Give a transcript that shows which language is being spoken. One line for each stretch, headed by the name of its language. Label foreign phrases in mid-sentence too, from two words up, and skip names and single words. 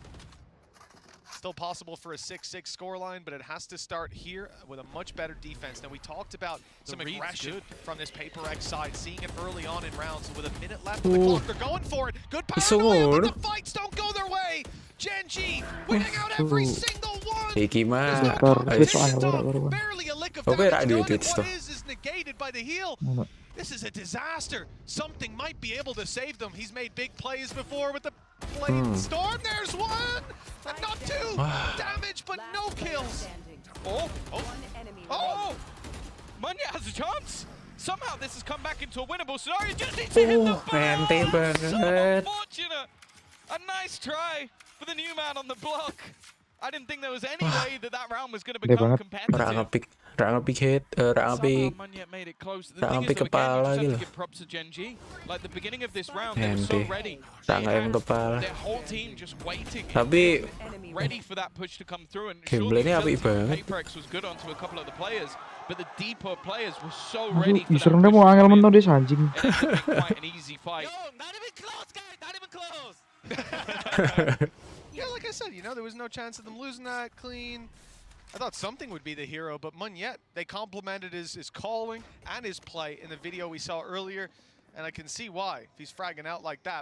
English: Still possible for a 6-6 scoreline, but it has to start here with a much better defense. Now, we talked about some read's aggression good. from this PaperX side, seeing it early on in rounds. So with a minute left on the clock, they're going for it. Good
Javanese: Iso
English: paranoia, but
Javanese: ngono.
English: the fights don't go their way. Gen G winning out every single one.
Javanese: Iki mah.
Indonesian: Bentar, Ayo.
English: switch on, baru. Barely a lick of
Javanese: Oke,
English: damage
Javanese: rak di
English: done, and
Javanese: Twitch
English: what
Javanese: tuh.
English: is negated by the heal.
Javanese: Ngono.
English: This is a disaster. Something might be able to save them. He's made big plays before with the blade storm. There's one, and not two. Damage, but no kills. Oh! Munya has a chance. Somehow this has come back into a winnable scenario. Just needs to hit the barrel.
Indonesian: mente
English: So
Indonesian: banget.
English: unfortunate. A nice try for the new man on the block. I didn't think there was any way that round was going to
Indonesian: Gede
English: become
Indonesian: banget.
English: competitive.
Javanese: Rak ngepik head, rak ngepik.
English: Somehow Munya made it close. The
Javanese: Rak
English: thing is,
Javanese: ngepik
English: though, again,
Javanese: kepala
English: you just have
Javanese: gitu.
English: to give props to Gen G. Like the beginning of this round, they were so Ente. ready.
Javanese: Rak
English: They
Javanese: ngayam
English: had
Javanese: kepala.
English: their whole team just waiting.
Indonesian: Tapi
English: Ready for that push to come through, and
Javanese: Gameplaynya apik banget.
English: PaperX was good onto a couple of the players, but the deeper players were so
Indonesian: Aduh,
English: ready for that
Indonesian: usernya
English: push
Indonesian: mau
English: to
Indonesian: angel
English: come in.
Indonesian: mentok deh anjing.
English: It ended up being quite an easy fight. Not even close, guys. Not even close. Yeah, like I said, you know, there was no chance of them losing that clean. I thought something would be the hero, but Munyet, they complimented his calling and his play in the video we saw earlier, and I can see why if he's fragging out like that.